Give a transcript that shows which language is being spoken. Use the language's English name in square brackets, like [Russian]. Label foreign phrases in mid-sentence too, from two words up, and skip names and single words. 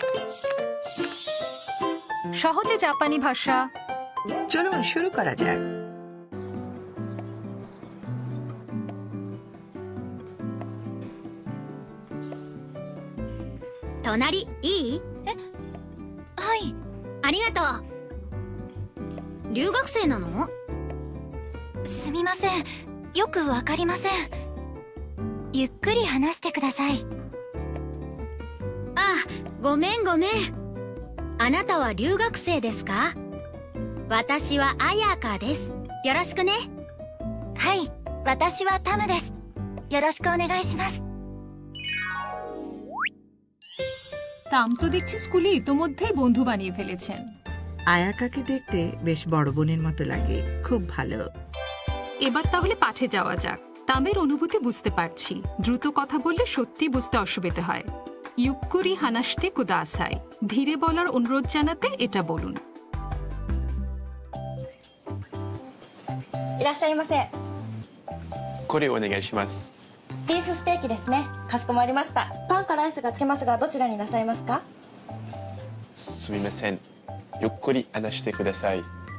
[Bangla] সহজে জাপানি ভাষা। চলুন শুরু করা যাক। [Japanese] 隣いい？はい。ありがとう。留学生なの？すみません。よくわかりません。ゆっくり話してください。あ、ごめんごめん。あなたは留学生ですか？私は彩香です。よろしくね。はい。私はタムです。よろしくお願いします。 [Bangla] তাম তো দেখছি স্কুলে ইতোমধ্যেই বন্ধু বানিয়ে ফেলেছেন। আয়াকাকে দেখতে বেশ বড় বোনের মতো লাগে, খুব ভালো। এবার তাহলে পাঠে যাওয়া যাক। তামের অনুভূতি বুঝতে পারছি, দ্রুত কথা বললে সত্যি বুঝতে অসুবিধা হয়। [Japanese] ゆっくり話してください, [Bangla] ধীরে বলার অনুরোধ জানাতে এটা বলুন। [Japanese] いらっしゃいませ。これお願いします。ビーフステーキですね。かしこまりました。パンかライスがつけますがどちらになさいますか？すみません。ゆっくり話してください。